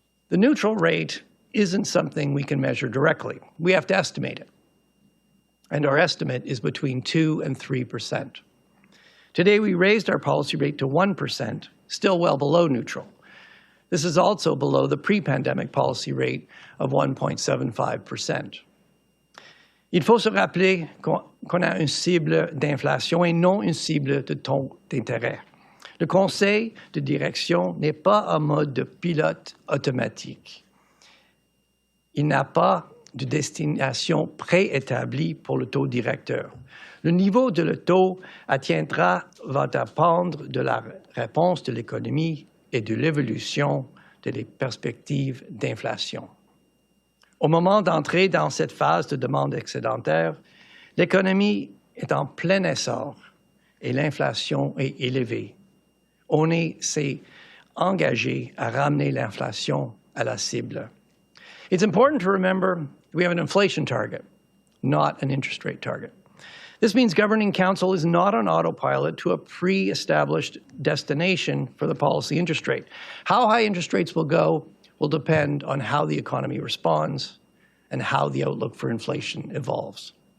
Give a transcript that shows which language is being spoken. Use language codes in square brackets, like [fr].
[en] The neutral rate isn't something we can measure directly. We have to estimate it. And our estimate is between 2 and 3%. Today, we raised our policy rate to 1%, still well below neutral. This is also below the pre-pandemic policy rate of 1.75%. [fr] Il faut se rappeler qu'on a une cible d'inflation et non une cible de taux d'intérêt. Le conseil de direction n'est pas un mode de pilote automatique. Il n'a pas de destination préétablie pour le taux directeur. Le niveau de le taux atteindra va dépendre de la réponse de l'économie et de l'évolution des perspectives d'inflation. Au moment d'entrer dans cette phase de demande excédentaire, l'économie est en plein essor et l'inflation est élevée. On s'est engagé à ramener l'inflation à la cible. [en] It's important to remember we have an inflation target, not an interest rate target. This means Governing Council is not on autopilot to a pre-established destination for the policy interest rate. How high interest rates will go will depend on how the economy responds and how the outlook for inflation evolves.